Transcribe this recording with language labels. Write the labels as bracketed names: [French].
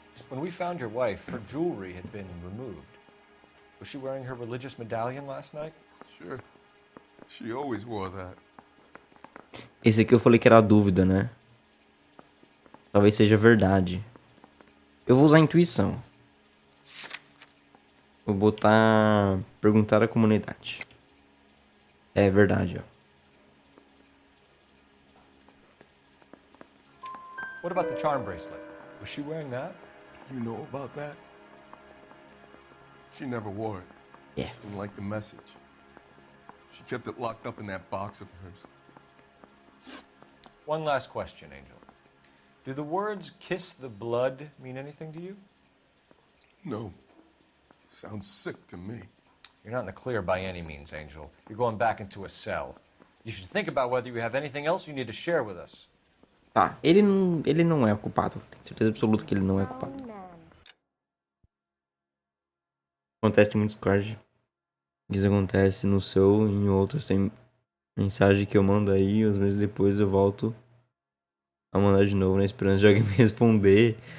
[English] When we found your wife, her jewelry had been removed. Was she wearing her religious medallion last night? Sure. She always wore that. [Portuguese] Esse aqui eu falei que era dúvida, né? Talvez seja verdade. Eu vou usar a intuição. Vou botar... Perguntar à comunidade. É verdade, ó. [English] What about the charm bracelet? Was she wearing that? You know about that? She never wore it. Yes. Didn't like the message. She kept it locked up in that box of hers. One last question, Angel. Do the words kiss the blood mean anything to you? No. Sounds sick to me. You're not in the clear by any means, Angel. You're going back into a cell. You should think about whether you have anything else you need to share with us. [Portuguese] Tá, ele não é o culpado. Tenho certeza absoluta que ele não é culpado. Acontece em muitos cards. Isso acontece no seu e em outros. Tem mensagem que eu mando aí, uns meses depois eu volto a mandar de novo na esperança de alguém me responder.